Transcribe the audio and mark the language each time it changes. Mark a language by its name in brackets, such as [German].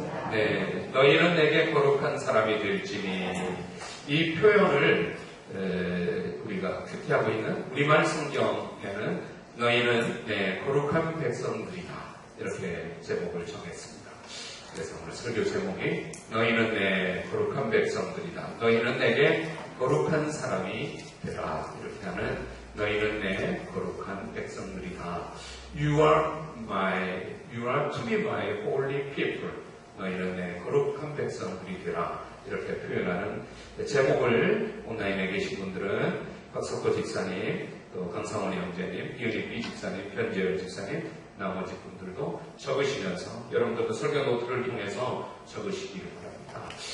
[Korean] 네, 너희는 내게 거룩한 사람이 될지니 이 표현을 우리가 큐티하고 있는 우리말 성경에는 너희는 내 거룩한 백성들이다 이렇게 제목을 정했습니다. 그래서 오늘 설교 제목이 너희는 내 거룩한 백성들이다. 너희는 내게 거룩한 사람이 되라 이렇게 하는 너희는 내 거룩한 백성들이다. [English] You are to be my holy people. [Korean] 너희는 내 거룩한 백성들이 되라 이렇게 표현하는 제목을 온라인에 계신 분들은 박석호 집사님, 또 강상원 형제님, 이은희 집사님, 변재열 집사님, 나머지 분들도 적으시면서 여러분들도 설교 노트를 통해서 적으시기를 바랍니다.